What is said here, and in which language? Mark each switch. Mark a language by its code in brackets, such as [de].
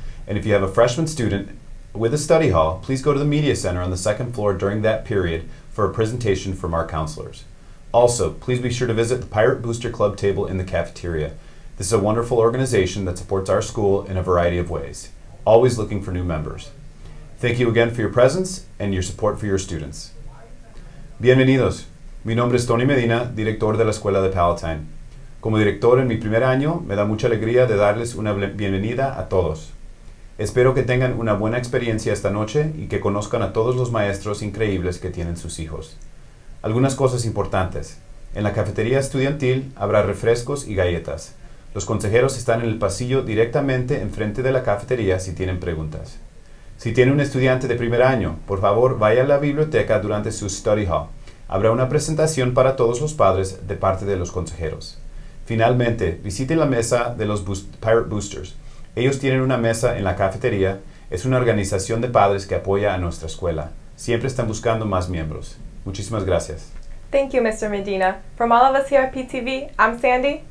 [en] And if you have a freshman student with a study hall, please go to the Media Center on the second floor during that period for a presentation from our counselors. Also, please be sure to visit the Pirate Booster Club table in the cafeteria. This is a wonderful organization that supports our school in a variety of ways, always looking for new members. Thank you again for your presence and your support for your students. [es] Bienvenidos. Mi nombre es Tony Medina, director de la Escuela de Palatine. Como director en mi primer año, me da mucha alegría de darles una bienvenida a todos. Espero que tengan una buena experiencia esta noche y que conozcan a todos los maestros increíbles que tienen sus hijos. Algunas cosas importantes. En la cafetería estudiantil habrá refrescos y galletas. Los consejeros están en el pasillo directamente enfrente de la cafetería si tienen preguntas. Si tiene un estudiante de primer año, por favor vaya a la biblioteca durante su study hall. Habrá una presentación para todos los padres de parte de los consejeros. Finalmente, visite la mesa de los Pirate Boosters. Ellos tienen una mesa en la cafetería. Es una organización de padres que apoya a nuestra escuela. Siempre están buscando más miembros. Muchísimas gracias. [en] Thank you, Mr. Medina. From all of us here at PTV, I'm Sandy.